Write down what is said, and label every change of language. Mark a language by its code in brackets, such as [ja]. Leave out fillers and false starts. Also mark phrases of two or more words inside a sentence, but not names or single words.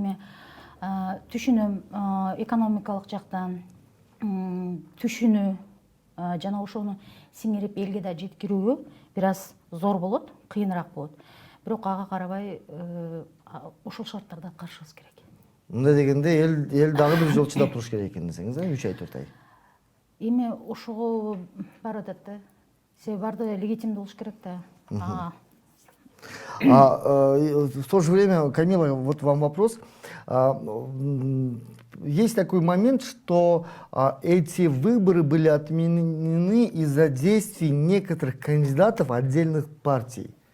[ky] Эми түшүнөм экономикалык жактан түшүнүү жана ошону сиңирип элге да жеткирүүгө бир аз зор болот, кыйыныраак болот. Бирок ага карабай ошол шарттарда аткарышыбыз керек. Мындай дегенде эл дагы бир жол чыдап туруш керек экен десеңиз, 3 ай 4 ай. Эми ошого барып атат да. Себеби баардыгы легитимдүү болуш керек да. [ru] В то же время, Камила, вот вам вопрос. Есть такой момент, что эти выборы были отменены из-за действий некоторых кандидатов отдельных партий.